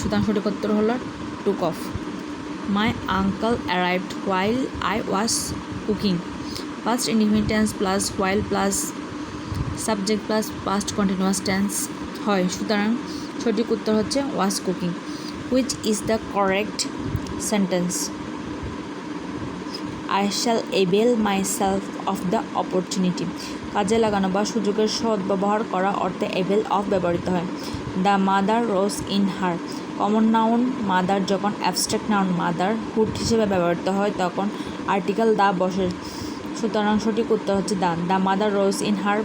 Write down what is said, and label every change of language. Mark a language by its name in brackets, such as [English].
[Bangla] সুতরাং সঠিক উত্তর হলো took off. [English] My uncle arrived while I was cooking. Past indefinite tense plus while plus subject plus past continuous tense [Bangla] হয়, সুতরাং সঠিক উত্তর হচ্ছে [English] was cooking. Which is the correct sentence? I shall avail myself of the opportunity. [Bangla] কাজে লাগানো বা সুযোগের সদ্ব্যবহার করা অর্থে avail of ব্যবহৃত হয়। [English] The mother rose in her. [Bangla] Common noun mother যখন অ্যাবস্ট্রাক্ট নাউন মাদারহুড হিসেবে ব্যবহৃত হয় তখন আর্টিকেল দা বসে, সুতরাং সঠিক উত্তর হচ্ছে [English] The mother rose in her.